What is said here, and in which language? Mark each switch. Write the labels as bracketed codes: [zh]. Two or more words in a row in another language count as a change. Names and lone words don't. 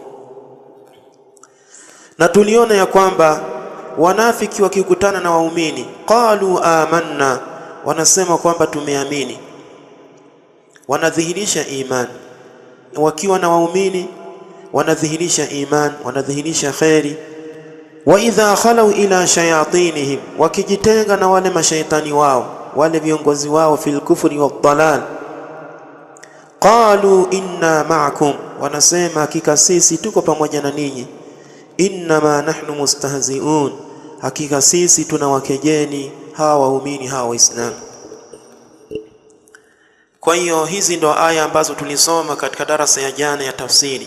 [sw] Na tuliona ya kwamba wanafiki wakikutana na waumini, [ar] قالوا آمنا, [sw] wanasema kwamba tumeamini, wanadhihirisha imani. Wakiwa na waumini wanadhihirisha imani, wanadhihirisha khairi. [ar] وإذا خلوا إلى شياطينهم, [sw] wakijitenga na wale mashaitani wao, wale viongozi wao, [ar] في الكفر والضلال قالوا إنا معكم, [sw] wanasema hakika sisi tuko pamoja na ninyi. [ar] إنما نحن مستهزئون, [sw] hakika sisi tunawakejeni hawa waumini, hawa waislamu. Kwa hiyo hizi ndo aya ambazo tulisoma katika darasa ya jana ya tafsiri.